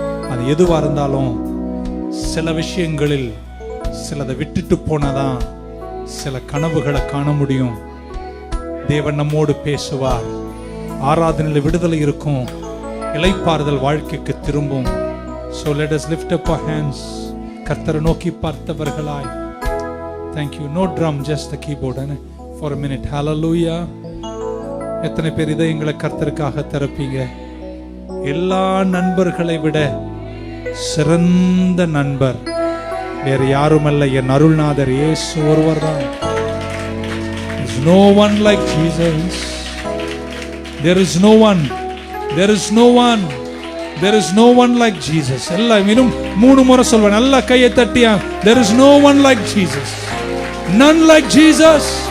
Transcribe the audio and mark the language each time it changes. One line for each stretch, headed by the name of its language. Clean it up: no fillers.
Tamil: அது எதுவா இருந்தாலும் சில விஷயங்களில் சிலதை விட்டுட்டு போனதான் சில கனவுகளை காண முடியும். தேவன் நம்மோடு பேசுவார். ஆராதனையில் விடுதலை இருக்கும், இளைப்பாறுதல் வாழ்க்கைக்கு திரும்பும்.
English: So let us lift up our hands.
Tamil: கர்த்தரை நோக்கி பார்த்தவர்களாய்.
English: Thank you. No drum, just the keyboard for a minute. Hallelujah.
Tamil: எத்தனை பேர் இதயங்களை கர்த்தருக்காக திறப்பீங்க? எல்லா நண்பர்களை விட சிறந்த நண்பர் வேறு யாருமல்ல, என் அருள்நாதர் இயேசு ஒருவர் தான்.
English: There is no one like Jesus. There is no one. There is no one. There is no one like Jesus.
Tamil: எல்லாம் இன்னும் 3 முறை சொல்வேன். நல்லா கையை தட்டியா.
English: There is no one like Jesus. None like Jesus.